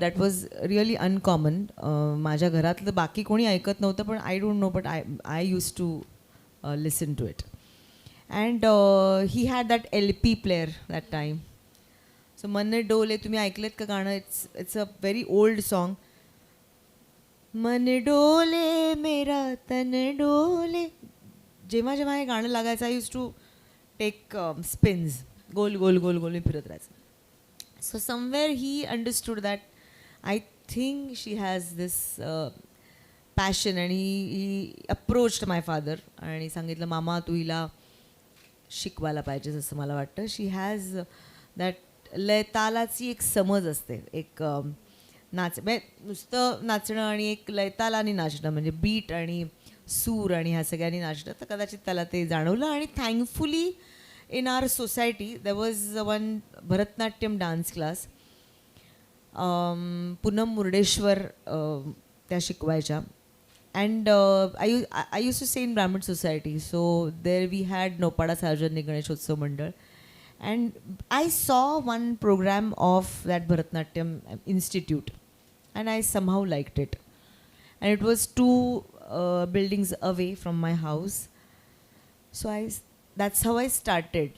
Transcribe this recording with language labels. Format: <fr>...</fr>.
<en>That was really uncommon.</en> <mr>माझ्या घरातलं बाकी कोणी ऐकत नव्हतं, पण</mr> <en>I don't know, but I used to listen to it. And he had that LP player that time.</en> <mr>So मन डोले, तुम्ही ऐकलेत का गाणं?</mr> <en>It's a very old song.</en> <hi>मन डोले मेरा तन डोले.</hi> <mr>जेव्हा जेव्हा हे गाणं लागायचं,</mr> <en>I used to take spins.</en> <mr>गोल गोल गोल गोल मी फिरत राहायचं.</mr> <en>So somewhere he understood that I think she has this passion, and he approached my father</en> <mr>आणि सांगितलं, मामा तू हिला शिकवायला पाहिजेस असं मला वाटतं.</mr> <en>she has that</en> <mr>लय तालाची एक समज असते, एक म्हणजे नुसतं नाचणं आणि एक लयतालानी नाचणं, म्हणजे बीट आणि सूर आणि ह्या सगळ्यांनी नाचणं, तर कदाचित त्याला ते जाणवलं. आणि thankfully</mr> <en>in our society there was one Bharatnatyam dance class. Punam Murdeshwar</en> <mr>त्या शिकवायच्या,</mr> <en>and I used to stay in Brahmin society, so there we had Nopada Sarvjanik Ganeshotsav Mandal, and I saw one program of that Bharatnatyam Institute, and I somehow liked it, and it was 2 buildings away from my house, so that's how I started.</en>